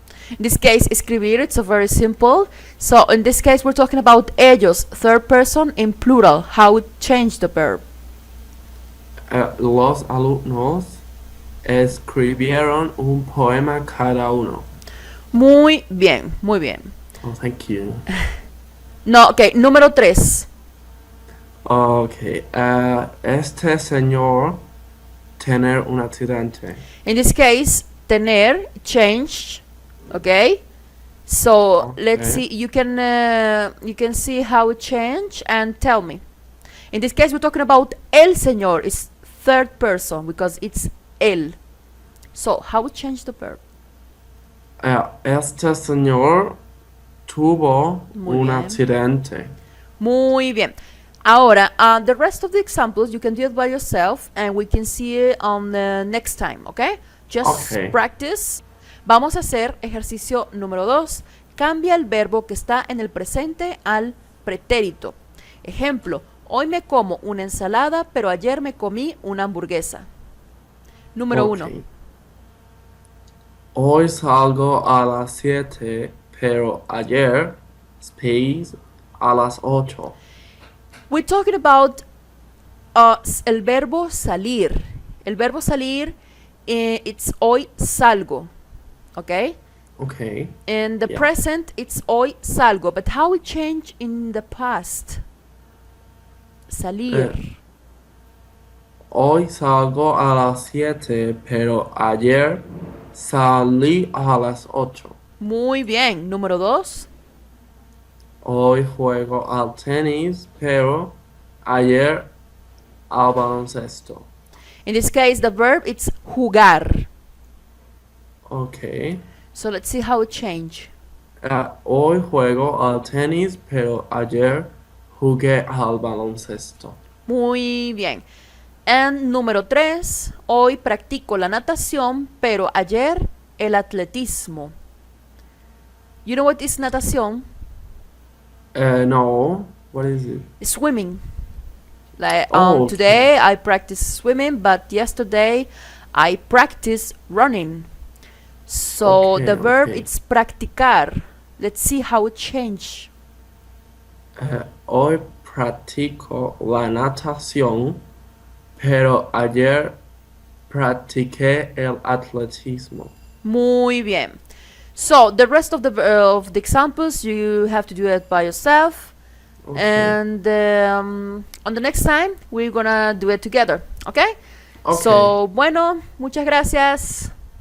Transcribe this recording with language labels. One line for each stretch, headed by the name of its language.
English: In this case, escribir, it's a very simple. So in this case, we're talking about ellos, third person in plural. How it change the verb.
Spanish: Los alumnos escribieron un poema cada uno. Muy bien, muy bien.
English: Oh, thank you.
Spanish: No, ok, número 3. Okay, este señor tener un accidente.
English: In this case, tener, change, okay? So let's see, you can see how it change and tell me. In this case, we're talking about el señor, is third person because it's él. So how it change the verb?
Spanish: Este señor tuvo Muy un bien. accidente. Muy bien.
English: Ahora, the rest of the examples you can do it by yourself and we can see it on the next time, okay? Just Okay. practice.
Spanish: Vamos a hacer ejercicio número 2. Cambia el verbo que está en el presente al pretérito. Ejemplo, hoy me como una ensalada, pero ayer me comí una hamburguesa. Número 1.
English: Okay.
Spanish: Hoy salgo a las 7, pero ayer, space, a las 8.
English: We're talking about
Spanish: el verbo salir. El verbo salir,
English: it's
Spanish: hoy salgo. Okay?
English: Okay. In the Yeah. present, it's
Spanish: hoy salgo.
English: But how it changed in the past?
Spanish: Salir. Hoy salgo a las 7, pero ayer salí a las 8. Muy bien. Número 2. Hoy juego al tenis, pero ayer al baloncesto.
English: In this case, the verb, it's jugar. Okay. So let's see how it changed.
Spanish: Hoy juego al tenis, pero ayer jugué al baloncesto. Muy bien.
English: And
Spanish: número 3. Hoy practico la natación, pero ayer el atletismo.
English: You know what is natación? No. What is it? Swimming. Like Oh, okay. today I practice swimming, but yesterday I practiced running. So Okay, the verb, okay. it's practicar. Let's see how it changed.
Spanish: Hoy practico la natación, pero ayer practiqué el atletismo. Muy bien.
English: So the rest of the examples you have to do it by yourself. Okay. And on the next time we're gonna do it together. Okay? Okay.
Spanish: So bueno, muchas gracias.